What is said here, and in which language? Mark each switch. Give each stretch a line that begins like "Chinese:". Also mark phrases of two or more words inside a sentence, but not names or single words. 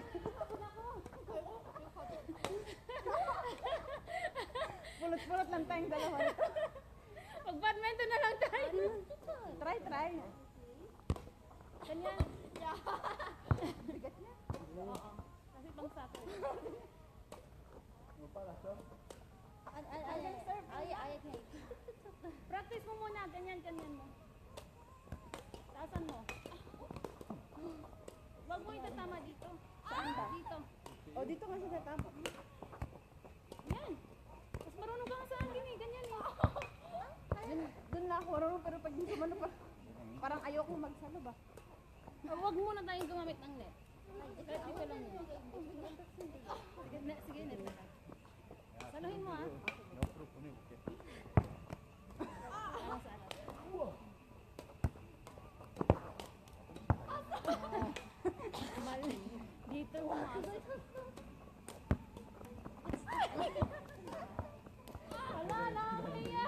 Filipino: Pulot-pulot lang tayong dalawa. Mag-badminton na lang tayo. Try. Ganyan. Bigat niya. Kasi pang soccer.
Korean: 아예 그냥
Filipino: Practice mo muna. Ganyan mo. Taasan mo. Huwag mo itatama dito. Saan ba? Dito. O, dito nga siya tama. Yan. Mas marunong ka nga sa akin eh. Ganyan eh. Doon na ako marunong, pero pag hindi sumano pa, parang ayoko magsalo ba? Huwag muna tayong gumamit ng net. Kahit dito lang yun. Sige, net. Saluhin mo ah.
Korean: 옆으로 보내볼게.
Filipino: Para sa akin. Mali. Dito umasok. Wala, nakakaya.